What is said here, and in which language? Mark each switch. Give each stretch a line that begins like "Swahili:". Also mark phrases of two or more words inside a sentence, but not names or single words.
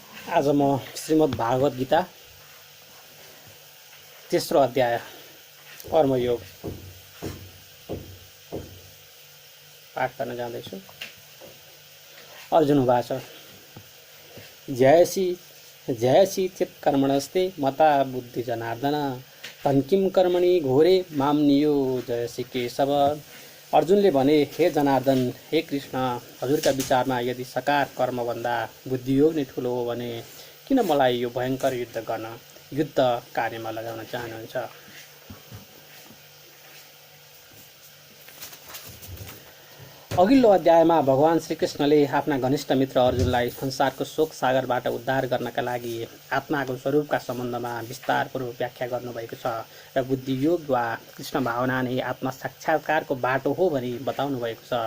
Nepali: आज म श्रीमद् भागवत गीता तेस्रो अध्याय कर्मयोग पाठ गर्न जाँदैछु।
Sanskrit: अर्जुन उवाच जयसी चित् कर्मणस्ते मता बुद्धि जनार्दन तन्किम कर्मणि घोरे माम नियोजयसि केशव।
Nepali: अर्जुनले भने, हे जनार्दन, हे कृष्ण, हजुरका विचारमा यदि सकार कर्मभन्दा बुद्धियोग नै ठुलो हो भने किन मलाई यो भयङ्कर युद्ध कार्यमा लगाउन चाहनुहुन्छ? अघिल्लो अध्यायमा भगवान श्रीकृष्णले आफ्ना घनिष्ठ मित्र अर्जुनलाई संसारको शोक सागरबाट उद्धार गर्नका लागि आत्माको स्वरूपका सम्बन्धमा विस्तारपूर्वक व्याख्या गर्नुभएको छ र बुद्धियोग वा कृष्ण भावना नै आत्मा साक्षात्कारको बाटो हो भनी बताउनु भएको छ।